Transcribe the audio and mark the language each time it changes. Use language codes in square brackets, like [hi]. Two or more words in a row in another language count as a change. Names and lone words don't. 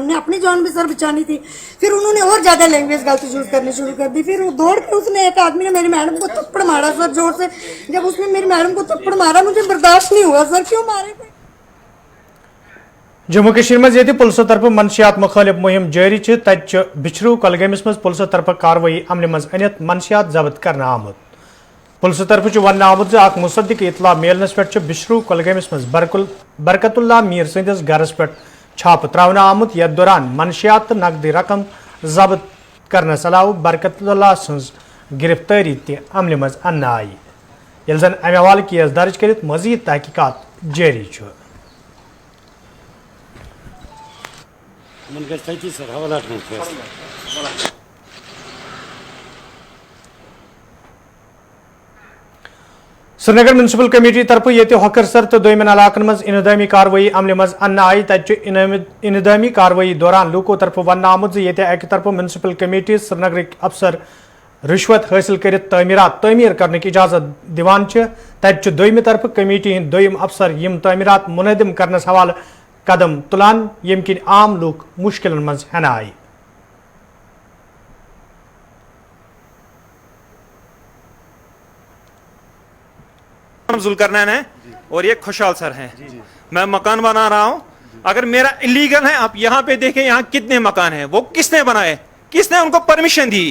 [hi] हमने अपनी जान भी सर बचानी थी। फिर उन्होंने और ज्यादा लैंग्वेज गलत यूज करनी शुरू कर दी। फिर वो दौड़ के उसने, एक आदमी ने मेरी मैडम को थप्पड़ मारा सर जोर से। जब उसने मेरी मैडम को थप्पड़ मारा मुझे बर्दाश्त नहीं हुआ सर, क्यों मारे थे। [ks] जम्मू कश्मीर में ये पुलिस तरफ मनशियात मुखालिफ मुहिम जारी तत बिछरू कलगमिस मज पुलिस तरफ कार्रवाई अमल मज अनित मनशियात जब्त करना आमुत। पुलिस तरफ वन आमुत मुसद्दिक इतला मिलनस पे बिछरू कलगमिस मज बरकतुल्ला मीर सदिस घरस पे छाप त्रावना आमुत। यथ दौरान मनशियात नकदी रकम जब्त करने अलावा बरकतुल्ला सज गिरफ्तारी ते अमल मज अन्न आई। यह जन अमे हवाले केस दर्ज कर मजीद तहकीकात जारी। श्रीनगर म्यूनसिपल कमेटी तरफ ये हकरसर तो दोयमन इलाकन मज इनदामी कार्रवाई अमल मज अन्न आई। तत इनदामी कार्रवाई दौरान लूको तरफ वन आमुत ये अक तरफ म्यूनसिपल कमेटी श्रीनगर अफसर रिश्वत हासिल कर तमीर करने की इजाजत दिवान तत दोयम तरफ कमेटी हंद दोयम अफसर यम तमीरात मुनहदम करने हवाले कदम तुलान यम किन आम लूक मुश्किल मज हन आई। [hi] जुल्करनैन है और ये खुशहाल सर हैं। मैं मकान बना रहा हूं, अगर मेरा इलीगल है, आप यहाँ पे देखें यहाँ कितने मकान हैं, वो किसने बनाए, किसने उनको परमिशन दी।